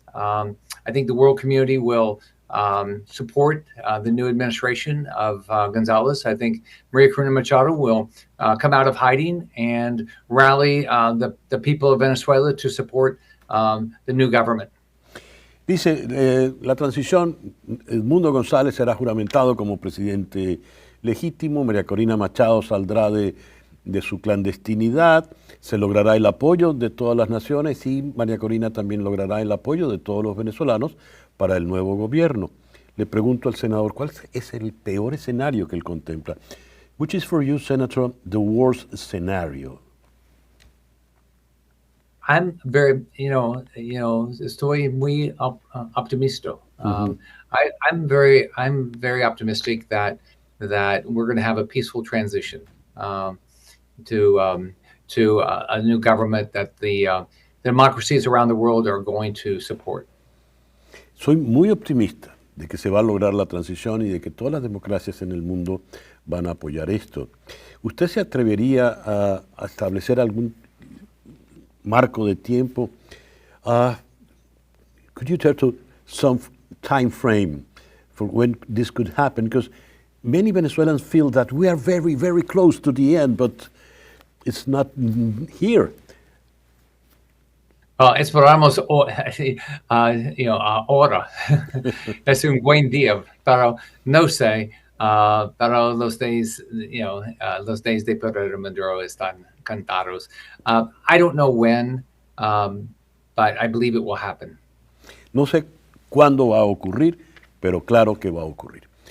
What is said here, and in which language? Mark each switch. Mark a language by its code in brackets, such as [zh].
[en] I think the world community will support the new administration of González. I think María Corina Machado will come out of hiding and rally the people of Venezuela to support the new government. [es] Dice, la transición, Edmundo González será juramentado como presidente legítimo, María Corina Machado saldrá de su clandestinidad, se logrará el apoyo de todas las naciones y María Corina también logrará el apoyo de todos los venezolanos para el nuevo gobierno. Le pregunto al senador, ¿cuál es el peor escenario que él contempla? [en] Which is for you, Senator, the worst scenario? I'm very, [es] estoy muy optimista. [en] I'm very optimistic that that we're going to have a peaceful transition to a new government that the democracies around the world are going to support. [es] Soy muy optimista de que se va a lograr la transición y de que todas las democracias en el mundo van a apoyar esto. ¿Usted se atrevería a establecer algún marco de tiempo? [en] Could you tell to some time frame for when this could happen? Because many Venezuelans feel that we are very, very close to the end, but it's not here. [es] Esperamos ahora. Es un buen día, pero no sé. Pero los días de poder de Maduro están contados. [en] I don't know when, but I believe it will happen. [es] No sé cuándo va a ocurrir, pero claro que va a ocurrir.